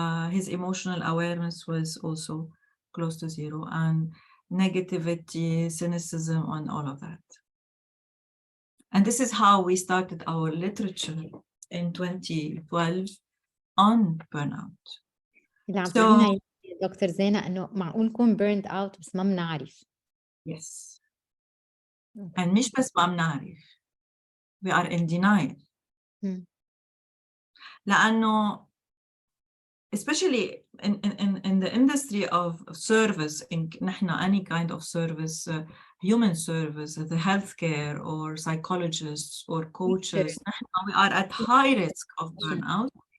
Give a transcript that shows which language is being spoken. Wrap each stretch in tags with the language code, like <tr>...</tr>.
<en>His emotional awareness was also close to zero, and negativity, cynicism, and all of that. And this is how we started our literature in 2012 on burnout.</en> <ar>اللي عم تقولنا يا دكتور زينة إنه معقول نكون</ar> <en>burned out</en> <ar>بس ما بنعرف.</ar> <en>Yes. And</en> <ar>مش بس ما بنعرف,</ar> <en>we are in denial.</en> <ar>لأنه</ar> <en>especially in the industry of service, in</en> <ar>نحن</ar> <en>any kind of service, human service, the healthcare or psychologists or coaches, we are at high risk of burnout.</en>